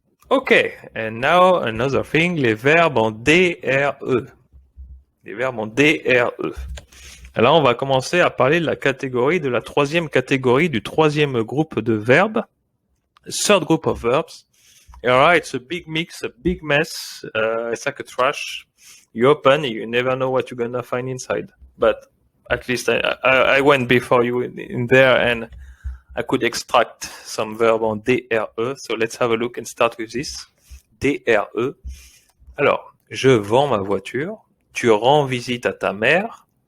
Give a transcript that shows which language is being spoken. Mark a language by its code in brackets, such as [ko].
[en] Ok, and now another thing, [fr] les verbes en DRE. Les verbes en DRE. Alors, on va commencer à parler de la catégorie, de la troisième catégorie, du troisième groupe de verbes. [en] Third group of verbs. Alright, it's a big mix, a big mess. It's like a trash. You open, you never know what you're gonna find inside. But at least I went before you in there and I could extract some verb en DRE. So let's have a look and start with this. [fr] DRE. Alors, je vends ma voiture. Tu rends visite à ta mère.